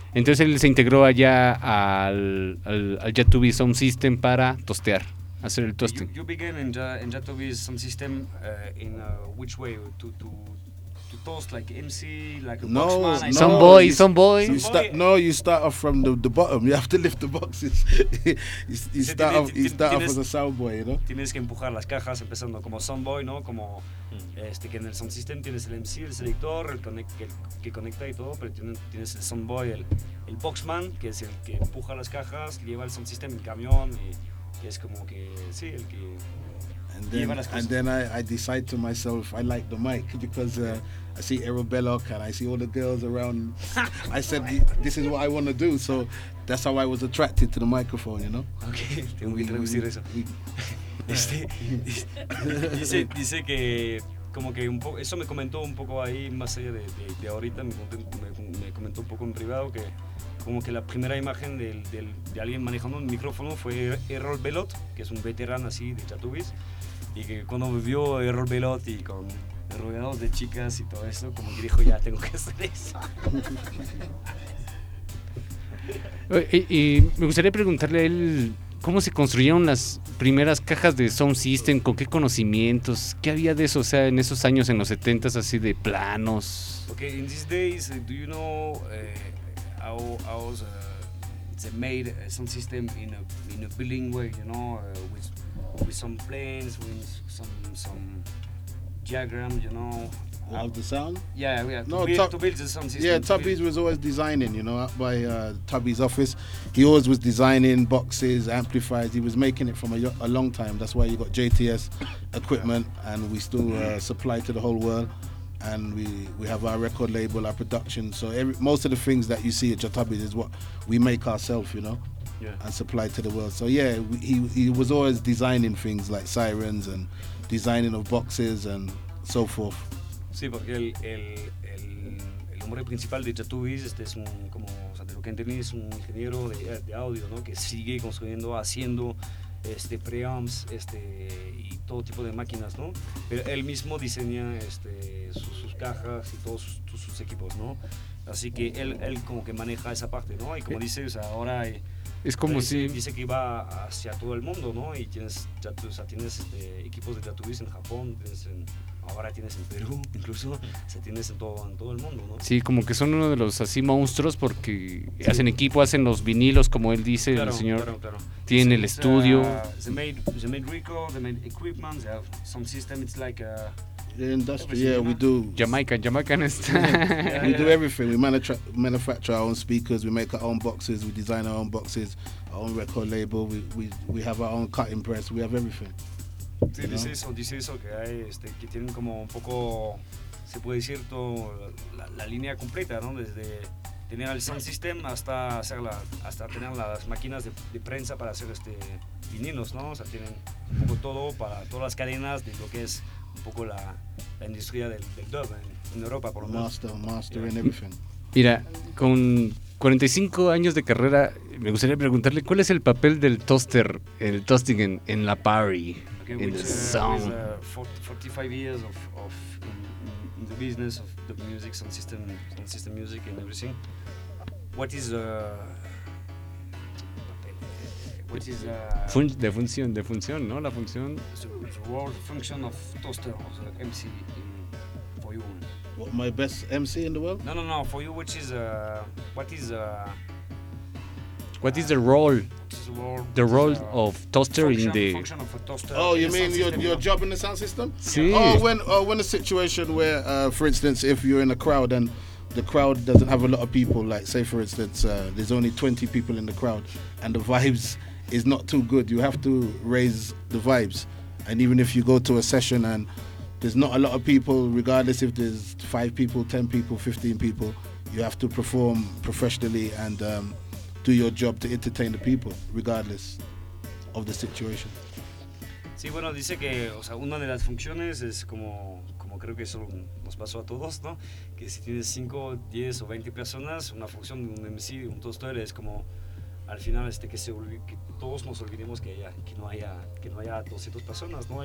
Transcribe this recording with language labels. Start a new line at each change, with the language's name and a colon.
Spanish: Entonces él se integró allá al Jatubi Sound System para tostear, hacer el toasting.
English: You began in Jatubi Sound System in which way? To toast, like MC, like a no, boxman? No, some boy. You start off from the bottom. You have to lift the boxes. you start off as a sound boy, you know?
Spanish: Tienes que empujar las cajas empezando como sound boy, ¿no? Como que en el sound system tienes el MC, el selector, el que conecta y todo, pero tienes el sound boy, el boxman, que es el que empuja las cajas, lleva el sound system en camión, y es como que, sí, el que...
English: And then I decide to myself, I like the mic because I see Errol Bellock and I see all the girls around. I said, this is what I want to do. So that's how I was attracted to the microphone, you know?
Spanish: Okay, tengo que traducir eso. dice que, como que un poco, eso me comentó un poco ahí, más allá de ahorita, me comentó un poco en privado que, como que la primera imagen de alguien manejando un micrófono fue Errol Bellott, que es un veterano así de Chatubis. Y que cuando vio Errol Bellott y con rodeados de chicas y todo eso, como que dijo, ya tengo que hacer eso. Y me gustaría preguntarle a él, ¿cómo se construyeron las primeras cajas de Sound System? ¿Con qué conocimientos? ¿Qué había de eso? O sea, en esos años, en los 70s, así de planos.
English: Ok, in these days, do you know how they made a sound system in a building way, you know, with some planes, with some diagram, you know. Of the sound? Yeah. To build the sound system. Yeah, Tubby's was always designing, you know, by Tubby's office. He always was designing boxes, amplifiers. He was making it from a long time. That's why you got JTS equipment, and we still supply to the whole world. And we have our record label, our production. So most of the things that you see at Jatubi's is what we make ourselves, you know. and supply to the world. So yeah, he was always designing things like sirens and designing of boxes and so forth.
Spanish: Sí, porque el hombre principal de Chatubis es un, como Santiago Kenteni, es un ingeniero de audio, ¿no? Que sigue construyendo, haciendo preamps y todo tipo de máquinas, ¿no? Pero él mismo diseña sus cajas y todos sus equipos, ¿no? Así que él como que maneja esa parte, ¿no? Y como dices, ahora es como si dice que va hacia todo el mundo, ¿no? Y tienes equipos de Tatubis en Japón, ahora tienes en Perú, incluso tienes en todo el mundo, ¿no? Sí, como que son uno de los así monstruos porque sí. Hacen equipo, hacen los vinilos, como él dice, claro, el señor. Claro. Tiene el estudio.
English: They made record, they made equipment, they have some system, it's like a the industry, yeah, we do. Jamaican is. We do everything. We manufacture our own speakers. We make our own boxes. We design our own boxes. Our own record label. We have our own cutting press. We have everything.
Spanish: Sí, dice eso que hay, que tienen como un poco, se puede decir todo, la línea completa, ¿no? Desde tener el sound system hasta tener las máquinas de prensa para hacer vinilos, ¿no? O sea, tienen un poco todo para todas las cadenas de lo que es un poco la industria del dub en Europa, por lo menos.
English: Master and everything.
Spanish: Mira, con 45 años de carrera, me gustaría preguntarle, ¿cuál es el papel del toaster, el toasting en la party,
English: okay,
Spanish: en el
English: sound? 45 years of in the business of the music, sound system music and everything. What is the which is
Spanish: de función, ¿no? La función.
English: The world function of toaster, the MC in for you. What, my best MC in the world? No. For you, which is Is the role? The role of toaster function, in the function of a toaster. Oh, you mean your job in the sound system?
Spanish: Sí.
English: When a situation where, for instance, if you're in a crowd and the crowd doesn't have a lot of people, like say for instance, there's only 20 people in the crowd, and the vibes is not too good, you have to raise the vibes. And even if you go to a session and there's not a lot of people, regardless if there's 5 people, 10 people, 15 people, you have to perform professionally and do your job to entertain the people, regardless of the situation.
Spanish: Sí, bueno, dice que, o sea, una de las funciones es como creo que eso nos pasó a todos, ¿no? Que si tienes 5, 10 o 20 personas, una función de un MC, de un toaster, es como al final que todos nos olvidemos que no haya 200 personas, ¿no?